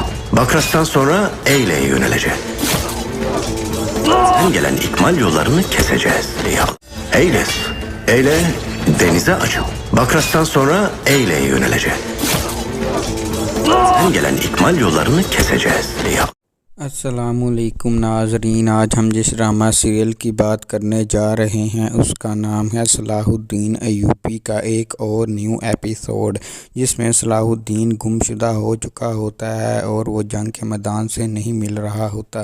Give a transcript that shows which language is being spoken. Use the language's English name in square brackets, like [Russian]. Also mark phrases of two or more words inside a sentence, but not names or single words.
[Turkish] Bakras'tan sonra Eyle'ye yönelecek. Sen gelen ikmal yollarını keseceğiz. Eyles. Eyle denize açıl. Bakras'tan sonra Eyle'ye yönelecek. Sen gelen ikmal yollarını keseceğiz. [Urdu] السلام علیکم ناظرین، آج ہم جس [English] drama serial [Urdu] کی بات کرنے جا رہے ہیں اس کا نام ہے صلاح الدین ایوبی کا ایک اور [English] new episode, [Urdu] جس میں صلاح الدین گمشدہ ہو چکا ہوتا ہے اور وہ جنگ کے میدان سے نہیں مل رہا ہوتا.